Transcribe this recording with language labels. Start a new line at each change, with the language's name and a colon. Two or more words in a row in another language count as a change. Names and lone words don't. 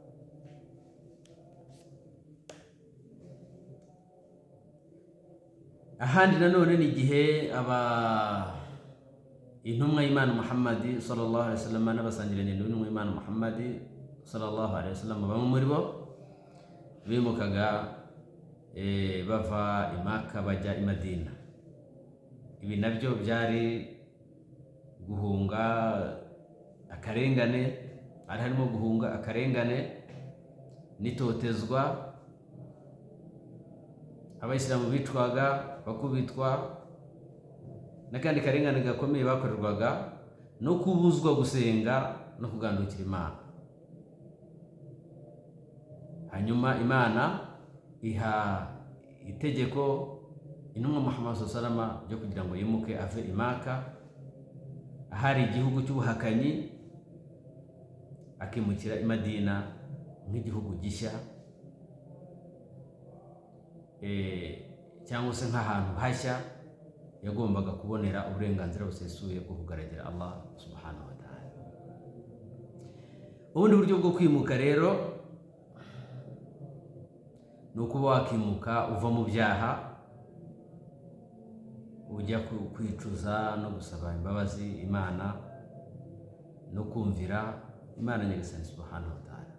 Kinyarwanda: Ahandi nanone ni igihe intumwa y'Imana Muhammad
Arabic: صلى الله عليه وسلم
Kinyarwanda: n'abasangirangendo b'intumwa y'Imana Muhammad
Arabic: صلى الله عليه وسلم
Kinyarwanda: bamwe muri bo bimukaga bava i Maka bajya i Madina. Ibi nabyo byari guhunga akarengane, harimo guhunga akarengane n'itotezwa. Abayisilamu bicwaga, bakubitwa, n'akandi karengane gakomeye bakorerwaga no kubuzwa gusenga no kugandukira Imana. Hanyuma Imana iha itegeko intumwa Muhammad
Arabic: صلى الله عليه وسلم
Kinyarwanda: byo kugira ngo yimuke ave i Maka, ahari igihugu cy'ubuhakanyi, akimukira i Madina nk'igihugu gishya, cyangwa se nk'ahantu hashya yagombaga kubonera uburenganzira busesuye bwo kugaragira Allah
Arabic: سبحانه وتعالى.
Kinyarwanda: Ubundi buryo bwo kwimuka rero ni ukuba wakimuka uva mu byaha ujya kwicuza no gusaba imbabazi Imana no kumvira Imana Nyagasani
Arabic: سبحانه وتعالى.